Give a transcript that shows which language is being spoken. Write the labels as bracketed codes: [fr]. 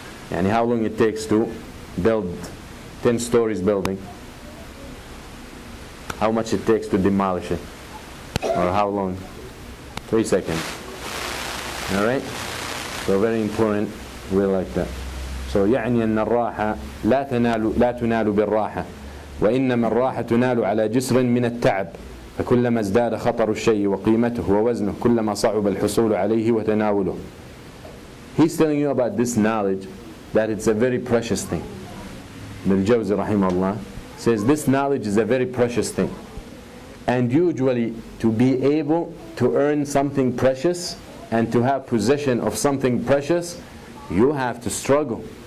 [en] And how long it takes to build 10 stories building, how much it takes to demolish it, or how long? 3 seconds. Alright? So very important, we like that. [ar] So يعني أن الراحة لا تنال بالراحة وإنما الراحة تنال على جسر من التعب فكلما ازداد خطر الشيء وقيمته ووزنه كلما صعب الحصول عليه وتناوله. [en] He's telling you about this knowledge, that it's a very precious thing. Ibn al-Jawzi rahimahullah says this knowledge is a very precious thing. And usually to be able to earn something precious and to have possession of something precious, you have to struggle.